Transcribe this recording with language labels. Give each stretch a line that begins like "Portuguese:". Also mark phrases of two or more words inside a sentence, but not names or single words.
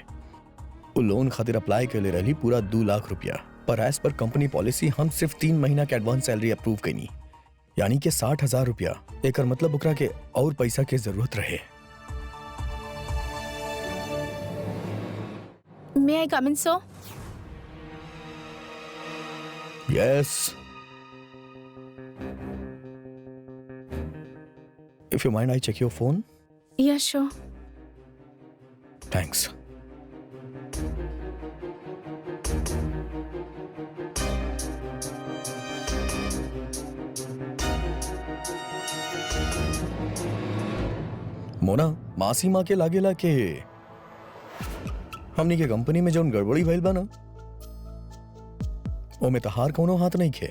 Bhojpuri: वो लोन खातिर अप्लाई के ले रही पूरा 2 लाख रुपया, पर
English: as per company policy
Bhojpuri: हम सिर्फ 3 महीना के
English: advance salary
Bhojpuri: अप्रूव कईनी, यानी कि 60,000 रुपया। एकर मतलब ओकरा के और पैसा के जरूरत रहे।
English: May I come in sir? Yes. If you mind, I check your phone. Yeah, sure. Thanks.
Bhojpuri: मोना, मासी माँ के लागेला के हमनी के कंपनी में जौन गड़बड़ी भइल बा ना, ओमे तहार कोनो हाथ नहीं खे।